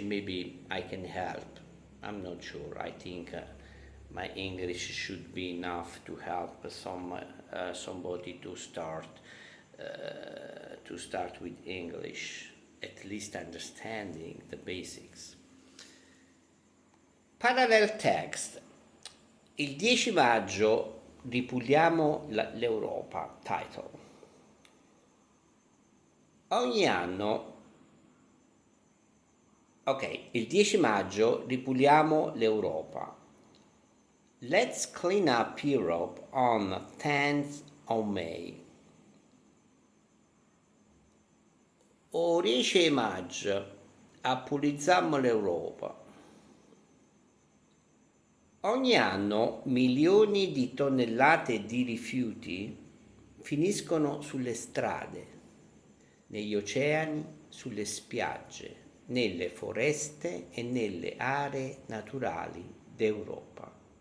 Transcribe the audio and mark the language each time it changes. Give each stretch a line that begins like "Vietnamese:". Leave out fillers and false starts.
English: Maybe I can help. I'm not sure. I think my English should be enough to help somebody to start with English, at least understanding the basics. Parallel text.
Italian: Il 10 maggio ripuliamo l'Europa. Title. Ogni anno, il 10 maggio ripuliamo l'Europa.
English: Let's clean up Europe on 10th of May.
Sicilian: O 10 maggio appulizziamo l'Europa.
Italian: Ogni anno milioni di tonnellate di rifiuti finiscono sulle strade, negli oceani, sulle spiagge, nelle foreste e nelle aree naturali d'Europa.